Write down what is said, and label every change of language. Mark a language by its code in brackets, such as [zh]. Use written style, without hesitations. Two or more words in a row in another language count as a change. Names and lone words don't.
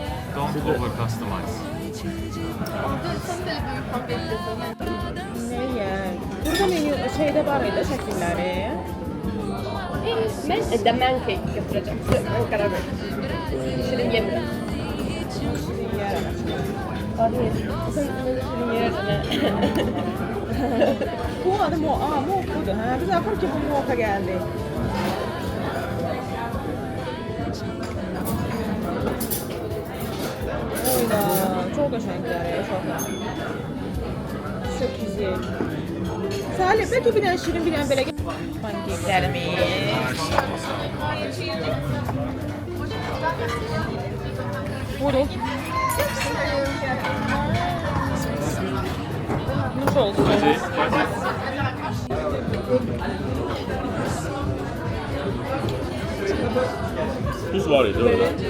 [en] Don't over customize. [az] Neyə? Burada menü şeydə var idi şəkilləri. [tr] Ben man cake götüreceğim. Ben karar verdim. [az] Şirin yemirəm. Bu adı Mof budur. Hə, biz axır ki bu Mof'a gəldi. Oyda, çox qəşənglər, çox. [tr] Çok güzel. [az] Salih, belki bir dənə şirin, bir dənə belə pankeklərimiz. Buyurun. Nuş oldu. Tuz var idi orada.